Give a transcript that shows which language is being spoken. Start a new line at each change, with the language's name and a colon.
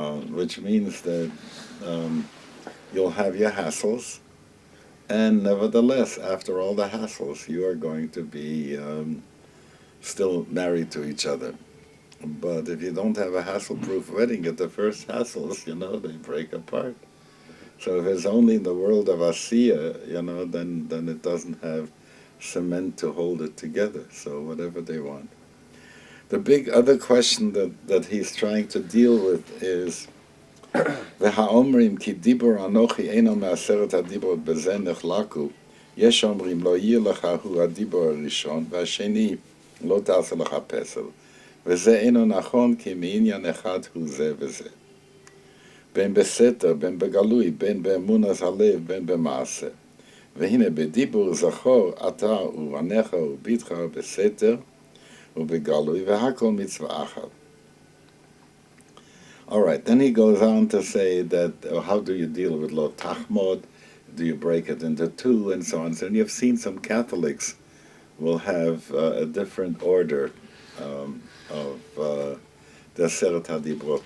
English: Which means that you'll have your hassles, and nevertheless, after all the hassles, you are going to be still married to each other. But if you don't have a hassle-proof wedding, at the first hassles, they break apart. So if it's only in the world of Asiya, then it doesn't have cement to hold it together, so whatever they want. The big other question that he's trying to deal with is
Hebrew: והאומרים כי דיבור אנוכי אינו מעשרת הדיברות בזה נחלקו, יש אומרים לא יהיה לך הוא הדיבור הראשון והשני לא תעשה לך פסל, וזה אינו נכון כי מעניין אחד הוא זה וזה. בין בסתר, בין בגלוי, בין באמונת הלב, בין במעשה. והנה בדיבור זכור אתה ובניך וביתך בסתר ובגלוי והכל מצווה אחת.
English: All right, then he goes on to say that how do you deal with lo tachmod? Do you break it into two and so on? So, and you've seen some Catholics will have a different order of the Aseret HaDibrot.